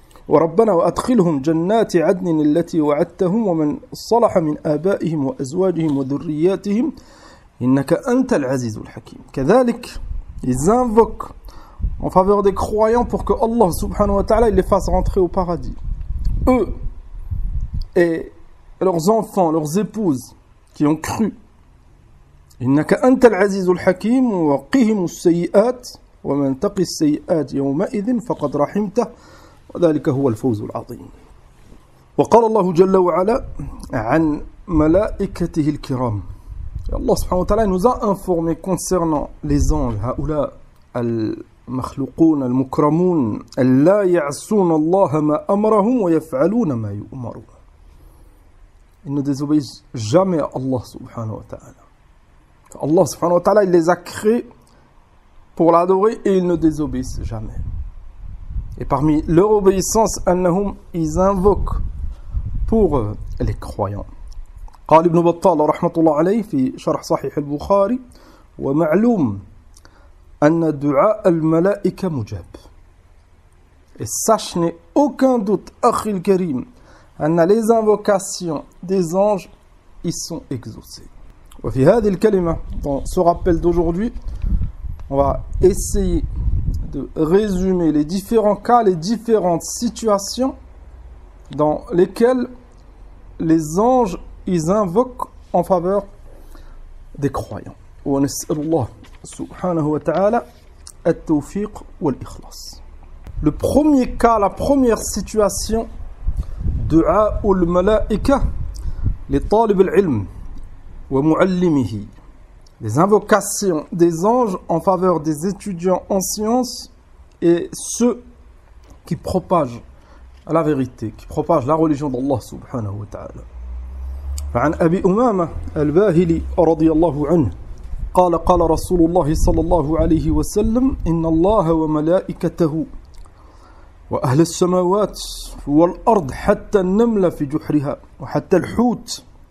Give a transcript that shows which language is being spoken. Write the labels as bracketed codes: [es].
[ar] ربنا وأدخلهم جنات عدن التي وعدتهم ومن صلح من آبائهم وأزواجهم وذرياتهم إنك أنت العزيز الحكيم. كذلك, [fr] ils invoquent en faveur des croyants pour que Allah subhanahu wa ta'ala les fasse rentrer au paradis. Eux et leurs enfants, leurs épouses qui ont cru. [ar] إنك أنت العزيز الحكيم وقهم السيئات ومن تقي السيئات يومئذ فقد رحمته وذلك هو الفوز العظيم. وقال الله جل وعلا عن ملائكته الكرام. [fr] Allah subhanahu wa ta'ala nous a informé concernant les anges, [ar] هؤلاء المخلوقون المكرمون لا يعصون الله ما أمرهم ويفعلون ما يؤمرون. [fr] Ils ne désobéissent jamais à Allah subhanahu wa ta'ala. Allah subhanahu wa ta'ala, il les a créés pour l'adorer et ils ne désobéissent jamais. Et parmi leur obéissance, annahum, ils invoquent pour les croyants. [ar] قال ابن بطال رحمة الله عليه في شرح صحيح البخاري ومعلوم أن دعاء الملائكة مجاب. [fr] Et sache, n'ai aucun doute, [ar] أخي الكريم, [fr] أن les invocations des anges, ils sont exaucés. [ar] وفي هذه الكلمة, [fr] dans ce rappel d'aujourd'hui, on va essayer de résumer les différents cas, les différentes situations dans lesquelles les anges, ils invoquent en faveur des croyants. [ar] ونسأل الله سبحانه وتعالى التوفيق والإخلاص. [fr] Le premier cas, la première situation, [ar] دعاء الملائكة لطالب العلم ومعلمه. [fr] Les invocations des anges en faveur des étudiants en sciences et ceux qui propagent la vérité, qui propagent la religion d'Allah subhanahu wa ta'ala. [ar] فعن أبي أمامة الباهلي رضي الله عنه قال قال رسول الله صلى الله عليه وسلم إن الله وملائكته وأهل السماوات والأرض حتى النملة في جحرها وحتى الحوت.